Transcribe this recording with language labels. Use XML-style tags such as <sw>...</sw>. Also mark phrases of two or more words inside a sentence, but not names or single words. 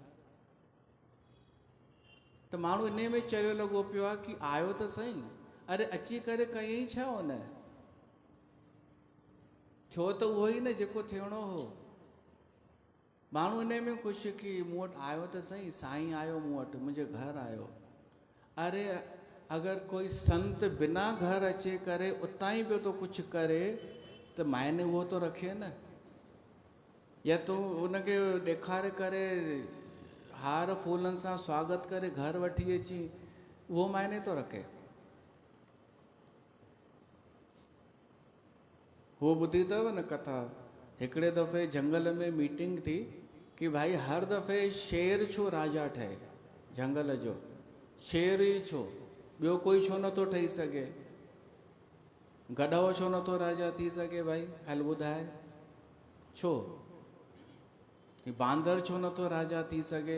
<sd>त माण्हू इन में चरियो लॻो पियो आहे कि आयो त सही, अरे अची करे कयईं छा हुन? थियो त उहो ई न जेको थियणो हो। माण्हू इन में ख़ुशि कि मूं वटि आयो त सही, साईं आयो मूं वटि, मुंहिंजे घर आयो। अरे अगर कोई संत बिना घर अचे करे उतां ई पियो तो कुछ करे त मायने उहो तो रखे न। या तूं उनखे ॾेखारे करे हार फूलनि सां स्वागत करे घर वठी अची, उहो मायने तो रखे? उहो ॿुधी अथव न कथा? हिकिड़े दफ़े जंगल में मीटिंग थी कि भाई हर दफ़े शेर छो राजा ठहे जंगल जो? शेर ई छो, ॿियो कोई छो नथो ठही सघे? गधो छो नथो राजा थी सघे? भाई हल ॿुधाए छो? बांदर छो नथो राजा थी सघे?</sd>